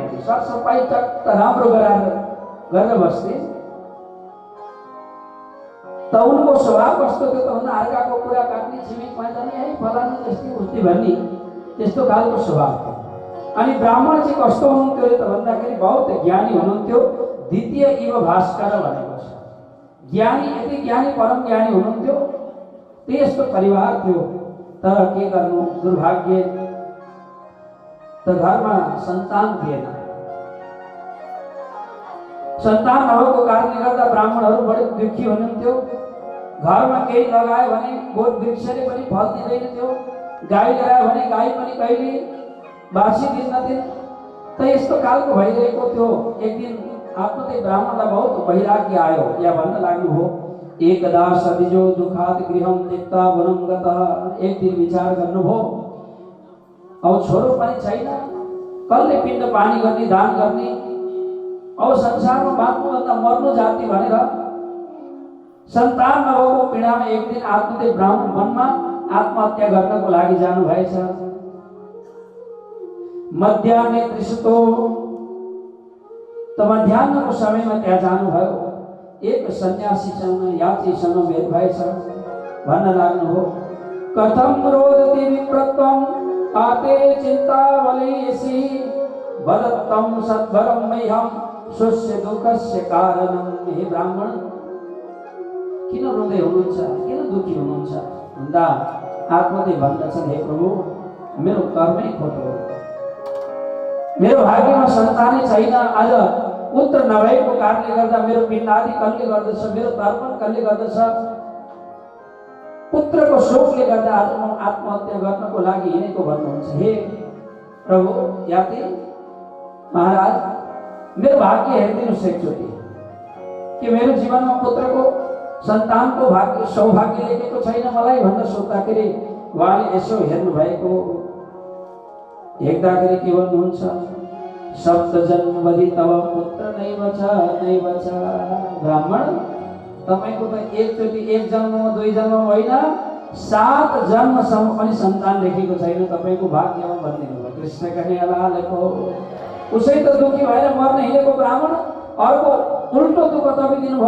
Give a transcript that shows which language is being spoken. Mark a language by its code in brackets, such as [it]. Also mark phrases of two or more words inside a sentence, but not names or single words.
[ne] सरसफाई टक्क राम्रो गरेर बस्थे। त उनको स्वभाव कस्तो थियो त भन्दा अर्काको कुरा काट्ने, छिमेकमा जाने, है फलानी जस्तै उस्तै भन्ने, त्यस्तो खालको स्वभाव थियो। अनि ब्राह्मण चाहिँ कस्तो हुनुहुन्थ्यो त भन्दाखेरि बहुत ज्ञानी हुनुहुन्थ्यो। [sa] द्वितीय इव भास्कर [ne] भनेको छ। ज्ञानी, यति ज्ञानी, परम ज्ञानी हुनुहुन्थ्यो। त्यस्तो परिवार थियो। तर के गर्नु, दुर्भाग्य त घरमा सन्तान थिएन। सन्तान नभएको कारणले गर्दा ब्राह्मणहरू बडे दुखी हुनुहुन्थ्यो। घरमा केही लगायो भने बोट वृक्षले पनि फल दिँदैन थियो। गाई लगायो भने गाई पनि कहिले बासी दिन न दिन त यस्तो कालको भइरहेको थियो। एक दिन आत्मदेव ब्राह्मणलाई बहुत वैराग्य आयो या भन्न लाग्नु हो, [sa] एकदा सदिजो दुखात गृहम त्यक्ता वनं गतः। [ne] एक दिन विचार गर्नुभयो, अब छोरो पनि छैन, कसले पिण्ड पानी गर्ने दान गर्ने, अब संसारमा बाँच्नुभन्दा मर्नु जाति भनेर सन्तान नभएको पीडामा एक दिन आत्मदेव ब्राह्मण वनमा आत्महत्या गर्नको लागि जानु भएछ। [sa] मध्याह्ने त्रिशतो [ne] त मध्याह्नको समयमा त्यहाँ जानुभयो। एक सन्यासीसँग यात्रीसँग भेट भएछ। भन्न लाग्नु हो, [sa] कथम रोदति विप्रत्वम आते चिन्तावलेसि वदत्तम सद्वरम मह्यम स्वस्य दुःखस्य कारणम। [ne] हे ब्राह्मण, किन रोँदै हुनुहुन्छ, किन दुखी हुनुहुन्छ भन्दा आत्मदेव भन्दछन्, हे प्रभु, मेरो कर्मै खोटो हो, मेरो भाग्यमा सन्तानै छैन। आज पुत्र नभएको कारणले गर्दा मेरो पिण्डादि कसले गर्दछ, मेरो तर्पण कसले गर्दछ, पुत्रको शोकले गर्दा आज म आत्महत्या गर्नको लागि हिँडेको भन्नुहुन्छ। हे प्रभु यात्री महाराज, मेरो भाग्य हेरिदिनुहोस् एकचोटि, कि मेरो जीवनमा पुत्रको सन्तानको भाग्य सौभाग्य लेखेको छैन मलाई भनेर सोद्धाखेरि उहाँले यसो हेर्नु भएको, हेर्दाखेरि के भन्नुहुन्छ, [sa] सप्त जन्मवधि तव पुत्र नैव छ। [ne] ब्राह्मण, तपाईको त एकचोटि एक जन्ममा दुई जन्ममा होइन, 7 जन्मसम्म पनि सन्तान लेखेको छैन तपाईको भाग्यमा भनिदिनु भयो। कृष्ण कन्हैयालालको उसै त दुखी भएर मर्न हिँडेको ब्राह्मण अर्को उल्टो दुःख तपाईँ दिनुभयो।